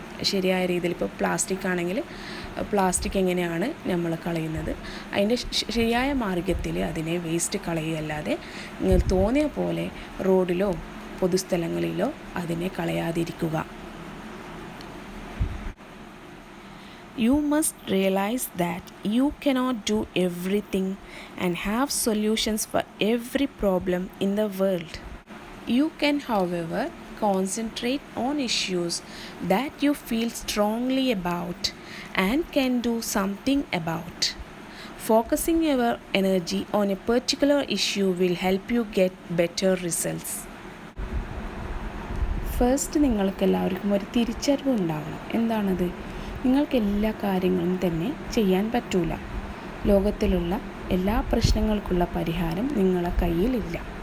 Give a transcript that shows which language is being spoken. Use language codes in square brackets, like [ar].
[ml] ശരിയായ രീതിയിൽ ഇപ്പോൾ പ്ലാസ്റ്റിക് ആണെങ്കിൽ പ്ലാസ്റ്റിക് എങ്ങനെയാണ് നമ്മൾ കളയുന്നത്, അതിൻ്റെ ശരിയായ മാർഗ്ഗത്തിൽ അതിനെ വേസ്റ്റ് കളയുകയല്ലാതെ നിങ്ങൾ തോന്നിയ പോലെ റോഡിലോ പൊതുസ്ഥലങ്ങളിലോ അതിനെ കളയാതിരിക്കുക. [en] You must realize that you cannot do everything and have solutions for every problem in the world. You can, however, concentrate on issues that you feel strongly about and can do something about. Focusing your energy on a particular issue will help you get better results. [ml] First നിങ്ങൾക്ക് എല്ലാവർക്കും ഒരു തിരിച്ചറിവ് ഉണ്ടാവണം. എന്താണത്? നിങ്ങൾക്ക് എല്ലാ കാര്യങ്ങളും തന്നെ ചെയ്യാൻ പറ്റൂല. ലോകത്തിലുള്ള എല്ലാ പ്രശ്നങ്ങൾക്കുള്ള പരിഹാരം നിങ്ങളെ കയ്യിലില്ല.